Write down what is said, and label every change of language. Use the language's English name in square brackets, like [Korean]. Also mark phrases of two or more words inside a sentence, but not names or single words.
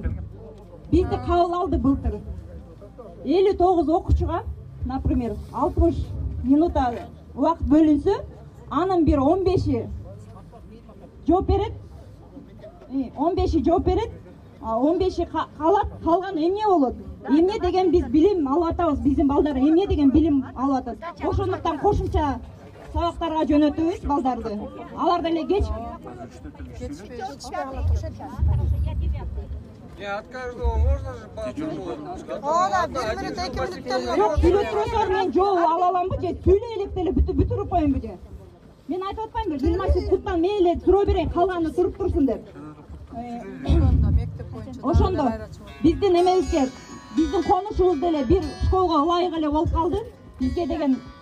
[Kyrgyz] Бизди кабыл алды былтыр. 59 окуучуга, например, 60 минута убакыт бөлүнсө, анын бир 15-и жооп берет. 15-и жооп берет. 15-и калат, калган эмне болот? Эмне деген биз билим алып атабыз, биздин балдар эмне деген билим алып атат. Ошондуктан кошумча сабактарга жөнөтөбүз балдарды. Алар деле кеч [Russian] От каждого можно же по одному? [Kyrgyz] Сүйлөтүрөсөң мен жол ала аламбы же сүйлөй элек деле бүтүрүп коеюнбу же? Мен айтып атпаймынбы, Жилмасов Куттан мен эле суроо берейин, калганы туруп турсун деп. Ошондо биздин эмебизге, биздин конушубуз деле бир школго ылайык эле болуп калды.